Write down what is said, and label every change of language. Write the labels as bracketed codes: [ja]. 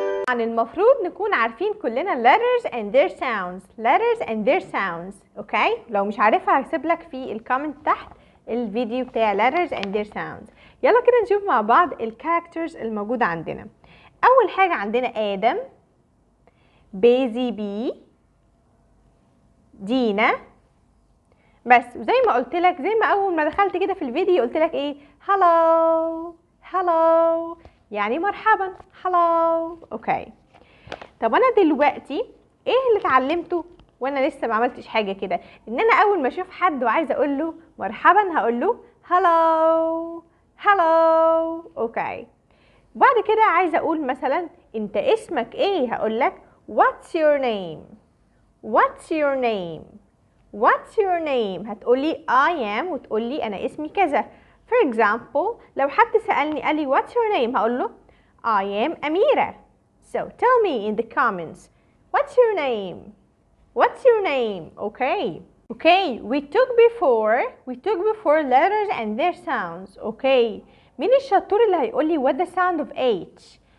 [ar] المفروض نكون عارفين كلنا [en] letters and their sounds letters and their sounds. [ar] اوكي لو مش عارفها هسيب لك في الكومنت تحت الفيديو بتاع [en] letters and their sounds. [ar] يلا كده نشوف مع بعض الكاركترز الموجودة عندنا. اول حاجة عندنا آدم، بيزي بي، دينا. بس زي ما قلت لك، زي ما اول ما دخلت كده في الفيديو قلت لك ايه؟ [en] hello hello [ar] يعني مرحبا. [en] Hello. [ar] اوكي طب انا دلوقتي ايه اللي اتعلمته وانا لسه ما عملتش حاجه كده؟ ان انا اول ما اشوف حد وعايزه اقول له مرحبا هقول له [en] Hello hello. [ar] اوكي بعد كده عايزه اقول مثلا انت اسمك ايه؟ هقول لك [en] what's your name. what's your name. what's your name. [ar] هتقولي [en] I am [ar] وتقولي انا اسمي كذا. [en] for example [ar] لو حد سألني قال لي [en] what's your name [ar] هقول له [en] I am [ar] أميرة. [en] so tell me in the comments what's your name. what's your name. okay we took before letters and their sounds. okay [ar] مين الشطور اللي هيقول لي [en] what the sound of H.